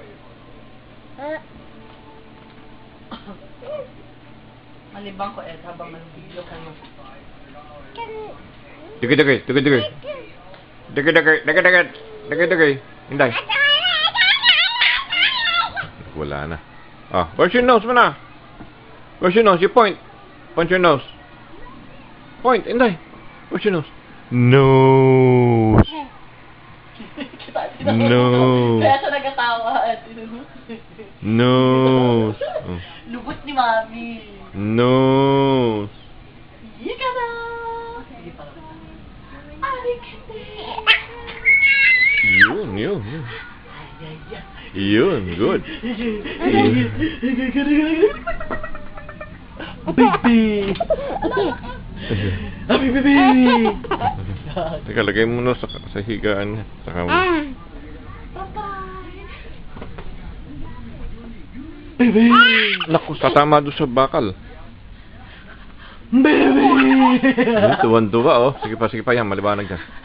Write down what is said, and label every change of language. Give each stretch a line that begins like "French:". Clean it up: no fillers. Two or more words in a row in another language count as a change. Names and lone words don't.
Filipino: Malibang ko habang mag-video kayo. Dikit-dikit, dikit-dikit. Dikit-dikit, dikit-dikit. Dikit-dikit. Hinday. Wala na.
English: Ah, where's your nose
Filipino: mo na?
English: Where's your nose? You point. Point your nose. Point, hinday. Where's your nose? Nose. No.
Filipino: Kaya siya nagkatawa.
English: Nose. Oh.
Filipino: Lubot ni Mami.
English: Nose.
Filipino: Yika na! Sige pa lang. Yun. Yun,
English: good. Baby! Happy baby!
Filipino: Teka, lagay mo na sa higaan niya. Saka mo.
English: Bye-bye! Baby!
Filipino: Naku, tatama doon sa bakal.
English: Baby!
Filipino: Tuwan-tuwa, oh. Sige pa yan. Maliwanag dyan.